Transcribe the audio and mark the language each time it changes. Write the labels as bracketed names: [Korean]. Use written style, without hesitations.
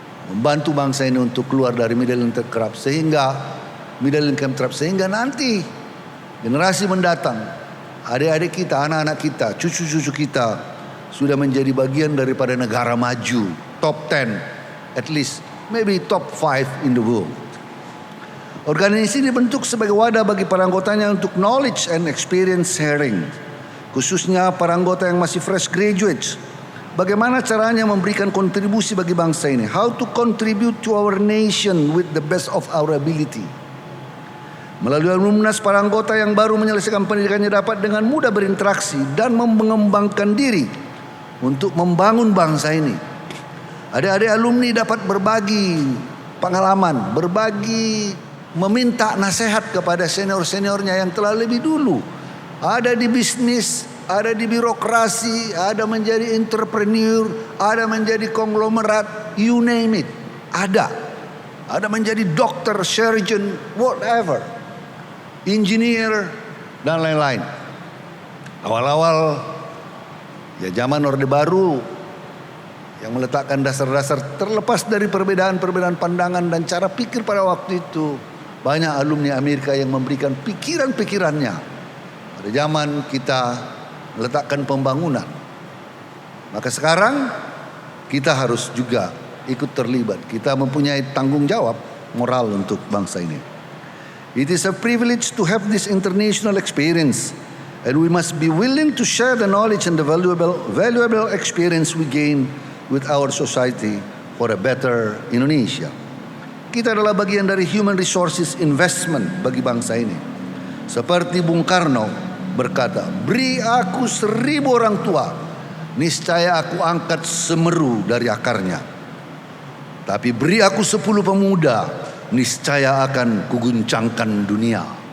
[Indonesian] membantu bangsa ini untuk keluar dari middle income trap sehingga nanti generasi mendatang, adik-adik kita, anak-anak kita, cucu-cucu kita sudah menjadi bagian daripada negara maju, top 10, [English] at least maybe top 5 in the world. [Indonesian] Organisasi ini dibentuk sebagai wadah bagi para anggotanya untuk [English] knowledge and experience sharing, [Indonesian] khususnya para anggota yang masih fresh graduates. Bagaimana caranya memberikan kontribusi bagi bangsa ini? [English] How to contribute to our nation with the best of our ability. [Indonesian] Melalui alumnas, para anggota yang baru menyelesaikan pendidikannya dapat dengan mudah berinteraksi dan mengembangkan diri untuk membangun bangsa ini. Adik-adik alumni dapat berbagi pengalaman, meminta nasihat kepada senior-seniornya yang telah lebih dulu. Ada di bisnis, ada di birokrasi, ada menjadi entrepreneur, ada menjadi konglomerat, [English] you name it. [Indonesian] Ada menjadi dokter, surgeon, whatever, engineer, dan lain-lain. Awal-awal zaman Orde Baru yang meletakkan dasar-dasar terlepas dari perbedaan-perbedaan pandangan dan cara pikir pada waktu itu. Banyak alumni Amerika yang memberikan pikiran-pikirannya pada zaman kita meletakkan pembangunan. Maka sekarang kita harus juga ikut terlibat. Kita mempunyai tanggung jawab moral untuk bangsa ini. [English] It is a privilege to have this international experience, and we must be willing to share the knowledge and the valuable experience we gain with our society for a better Indonesia. [Indonesian] Kita adalah bagian dari [English] human resources investment [Indonesian] bagi bangsa ini. Seperti Bung Karno berkata, beri aku 1.000 orang tua, niscaya aku angkat semeru dari akarnya. Tapi beri aku 10 pemuda, niscaya akan kuguncangkan dunia.